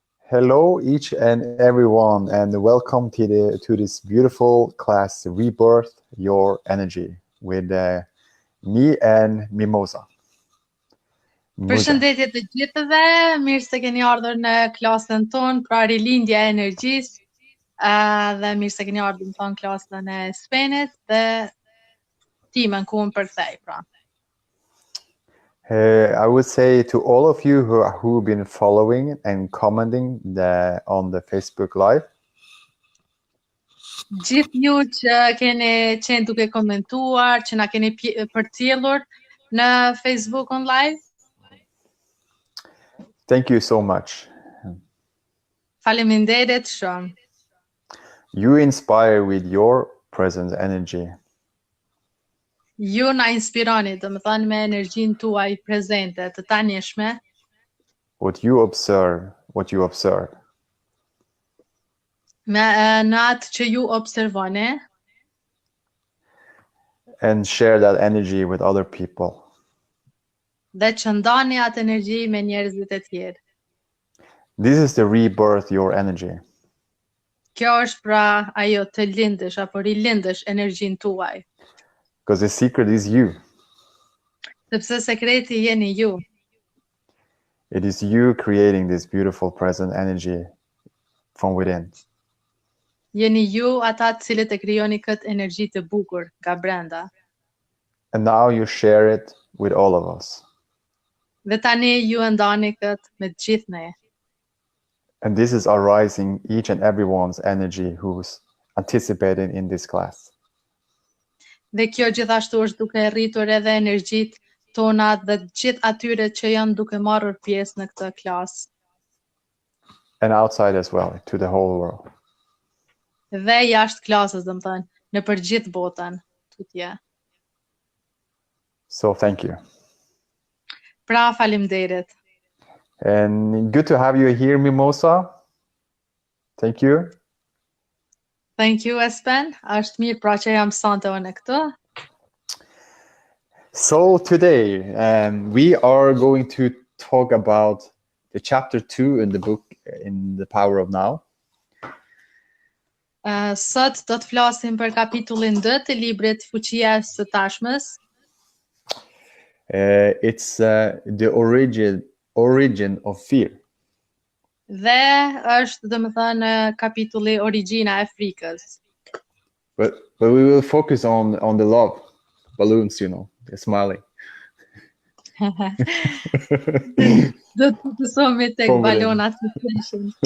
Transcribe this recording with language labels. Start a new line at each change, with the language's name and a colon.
English: Hello, each and everyone, and welcome to this beautiful class, Rebirth Your Energy, with me and Mimosa. Muja.
Albanian: përshëndetje të gjithëve, mirë se keni ardhur në klasën tonë, pra rilindja e energjisë, dhe mirë se keni ardhur në tonë klasën e Spenit dhe timën ku më përkthej, pra.
English: I would say to all of you who've been following and commenting on the Facebook Live,
Albanian: Gjithë ju që keni qenë duke komentuar, që na keni përcjellur në Facebook on live,
English: thank you so much.
Albanian: faleminderit shumë.
English: You inspire with your present energy.
Albanian: Ju na inspironi, do më thënë me energjinë tuaj prezente, të tanishme,
English: What you observe,
Albanian: me në atë që ju observoni,
English: and share that energy with other people.
Albanian: dhe që ndani atë energji me njerëzit e tjerë.
English: This is the rebirth your energy.
Albanian: Kjo është pra ajo të lindësh apo rilindësh energjinë tuaj,
English: Because the secret is you.
Albanian: sepse sekreti jeni ju.
English: It is you creating this beautiful present energy from within.
Albanian: Jeni ju ata të cilët e krijoni këtë energji të bukur nga brenda.
English: And now you share it with all of us.
Albanian: Dhe tani ju e ndani këtë me të gjithë ne.
English: And this is arising each and everyone's energy who's anticipating in this class.
Albanian: Dhe kjo gjithashtu është duke rritur edhe energjitë tona dhe të gjithë atyre që janë duke marrur pjesë në këtë klasë.
English: And outside as well, to the whole world.
Albanian: Dhe jashtë klasës, domethënë, në për gjithë botën, tutje.
English: So thank you.
Albanian: Pra faleminderit.
English: And good to have you here, Mimosa. Thank you. Thank you, Espen.
Albanian: Është mirë pra që jam sante unë këtu.
English: So today we are going to talk about the chapter 2 in the book In the Power of Now.
Albanian: Sot do të flasim për kapitullin 2 të librit Fuqia së tashmës.
English: It's the origin of fear.
Albanian: Dhe është, domethënë, kapitulli origjina e frikës.
English: But we will focus on the love balloons, they're smiling.
Albanian: Do të fokusohemi tek balonat që flishin.